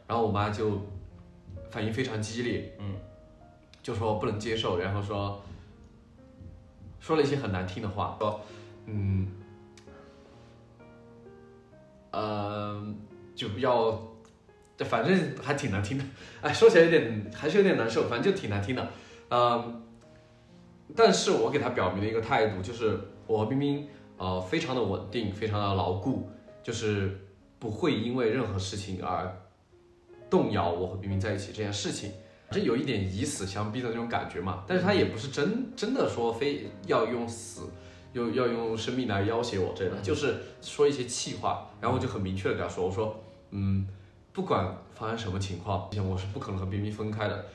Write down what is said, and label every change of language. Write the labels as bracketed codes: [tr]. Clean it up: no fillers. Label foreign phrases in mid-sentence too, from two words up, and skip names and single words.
[zh] 然後我媽就反應非常激烈，就說不能接受，然後說了一些很難聽的話，說就要。反正還挺難聽的，說起來還是有點難受，反正就挺難聽的，但是我給他表明了一個態度，就是我和冰冰非常的穩定，非常的牢固，就是不會因為任何事情而動搖我和冰冰在一起這件事情，這有一點以死相逼的那種感覺嘛，但是他也不是真的說非要用死，要用生命來要挾我這樣，就是說一些氣話，然後我就很明確的跟他說，我說不管發生什麼情況，我是不可能和冰冰分開的。